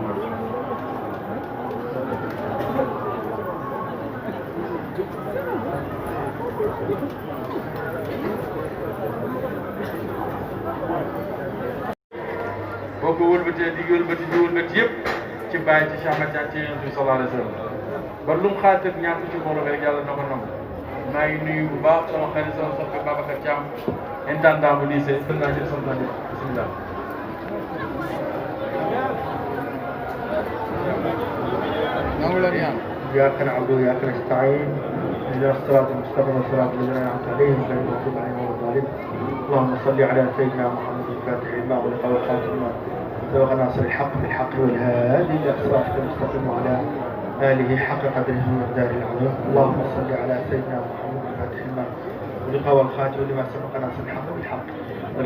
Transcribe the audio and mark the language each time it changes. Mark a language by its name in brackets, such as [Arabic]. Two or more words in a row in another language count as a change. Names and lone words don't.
[Wolof] boo ko wëlbatee di wëlbati yëpp ci bàyyi ci Cheikh Ahmad Tidiane ci yonent bi [Arabic] صلى الله عليه وسلم [Wolof] ba lu mu xaat ak ñaan ko ci mbooloo rek yàlla na ko nangu maa ngi nuyu bu baax sama xarit sama soppe Babacar Thiam intendant bu lycée naa jël sama tànn bismillah [Arabic] إياك نعبد وإياك نستعين اهدنا الصراط المستقيم صراط الذين أنعمت عليهم غير المغضوب عليهم ولا الضالين اللهم صل على سيدنا محمد الفاتح لما أغلق والخاتم لما سبق ناصر الحق بالحق والهادي إلى صراطك المستقيم وعلى آله حق قدره ومقداره العظيم اللهم صل على سيدنا محمد الفاتح لما أغلق والخاتم لما سبق ناصر الحق بالحق